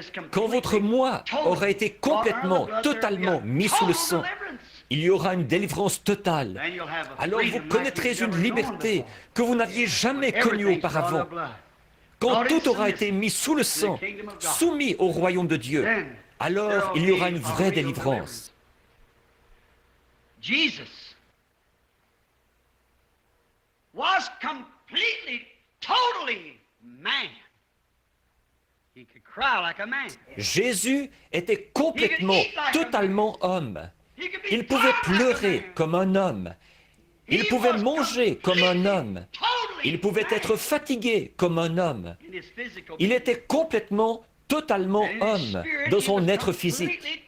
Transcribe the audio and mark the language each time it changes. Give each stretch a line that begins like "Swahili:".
French: Quand votre moi aura été complètement, totalement mis sous le sang, il y aura une délivrance totale. Alors vous connaîtrez une liberté que vous n'aviez jamais connue auparavant. Quand tout aura été mis sous le sang, soumis au royaume de Dieu, alors il y aura une vraie délivrance.
English: Jesus was completely, totally man. He could cry like a man.
French: Jésus était complètement, totalement homme. Il pouvait pleurer comme un homme. Il pouvait manger comme un homme. Il pouvait être fatigué comme un homme. Il était complètement, totalement homme dans son être physique.